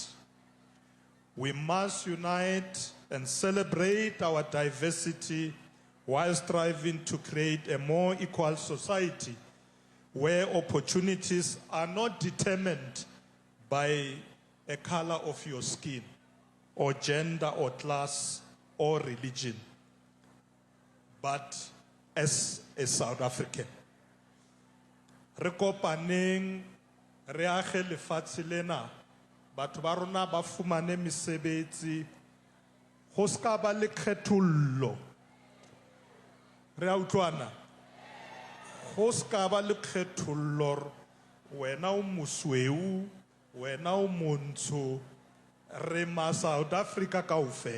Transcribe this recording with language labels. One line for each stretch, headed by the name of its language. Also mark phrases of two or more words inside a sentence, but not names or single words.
English: We must unite and celebrate our diversity while striving to create a more equal society where opportunities are not determined by a color of your skin, or gender, or class, or religion, but as a South African.
Southern Sotho: Re kopaneng re age lefatshe lena, batho ba rona ba fumane mesebetsi, go ska ba le kgethollo. Re a utlwana? Go ska ba le kgethollo, wena o mosweu, wena o montsho, re ma South Africa kaofela.